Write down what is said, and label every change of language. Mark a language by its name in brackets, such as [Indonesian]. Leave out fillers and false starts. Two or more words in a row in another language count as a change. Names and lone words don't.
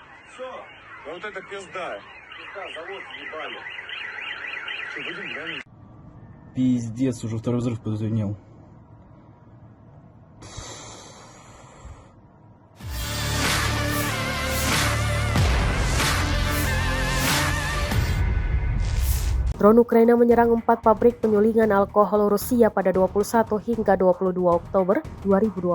[Russian] Все. Вот это пизда. Пизда, завод ебали. Что, будем глянуть? Пиздец, уже второй взрыв прозвенел. [Indonesian] Drone Ukraina menyerang 4 pabrik penyulingan alkohol Rusia pada 21 hingga 22 Oktober 2024.